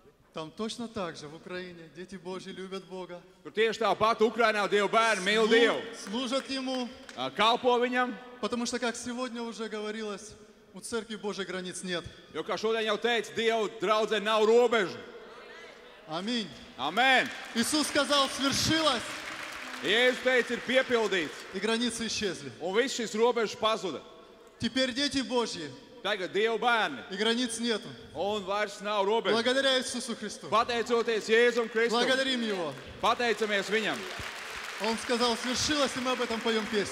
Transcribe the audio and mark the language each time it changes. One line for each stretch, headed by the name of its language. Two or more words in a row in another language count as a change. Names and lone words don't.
Russian: Там точно так же в Украине дети Божьи любят Бога,
Latvian: Tur tieši tāpat Ukrainā Dieva bērni mīl Dievu,
Russian: служат Ему,
Latvian: kalpo Viņam,
Russian: потому что, как сегодня уже говорилось, у Церкви Божьей границ нет.
Latvian: jo, kā šodien jau teica, Dieva draudzē nav robežu.
Russian: Аминь.
Latvian: Amen!
Russian: Иисус сказал, свершилось,
Latvian: Jēzus teica, ir piepildīts,
Russian: и границы исчезли.
Latvian: un viss šīs robežas pazuda.
Russian: Теперь дети Божьи,
Latvian: Tagad Dieva bērni,
Russian: и границ нету.
Latvian: un vairs nav robežu.
Russian: Благодаря Иисусу Христу.
Latvian: Pateicoties Jēzum Kristum,
Russian: Благодарим Его.
Latvian: pateicamies Viņam.
Russian: Он сказал, свершилось, и мы об этом поем песню.